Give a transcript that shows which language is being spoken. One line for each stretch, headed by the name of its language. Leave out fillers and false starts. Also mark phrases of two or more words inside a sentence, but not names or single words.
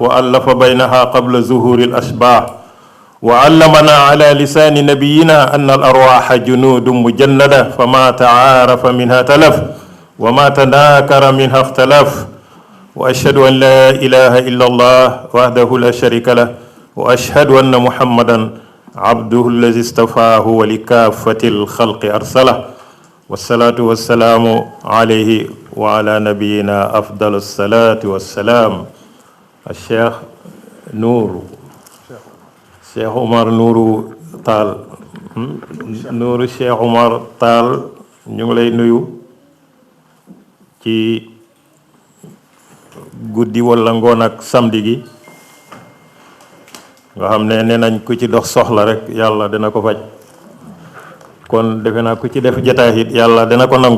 Arabic: وألف بينها قبل ظهور الأشباح وعلمنا على لسان نبينا أن الأرواح جنود مجندة فما تعارف منها تلف وما تناكر منها اختلف وأشهد أن لا إله إلا الله وحده لا شريك له وأشهد أن محمدا عبده الذي استفاه ولكافة الخلق أرسله والصلاة والسلام عليه وعلى نبينا أفضل الصلاة والسلام.
Wolof: الشيخ نور الشيخ عمر نور تال نور الشيخ عمر تال ñu ngi lay nuyu ci guddi wala ngoon ak samedi gi nga xam ne nee nañ ku ci dox soxla rek yàlla dina ko faj kon defe naa ku ci def jataay it yàlla dina ko nangu.